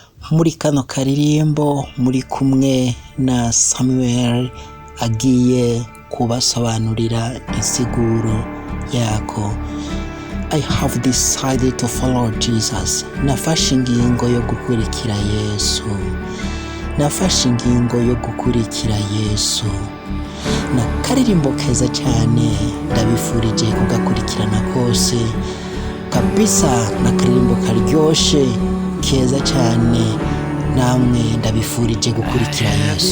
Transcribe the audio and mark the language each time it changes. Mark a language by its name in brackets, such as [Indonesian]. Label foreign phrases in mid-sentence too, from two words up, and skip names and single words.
[Rundi] muri kano karirimbo muri kumwe na Samuel agiye kubasobanurira insiguro yako. [English] I have decided to follow Jesus. [Rundi] Nafashe ingingo yo gukurikira Yesu. Nafashe ingingo yo gukurikira Yesu. Na karirimbo keza cyane ndabifurije kugakurikirana kose kabisa, na karirimbo karyoshe keza cyane, namwe ndabifurije gukurikira Yesu.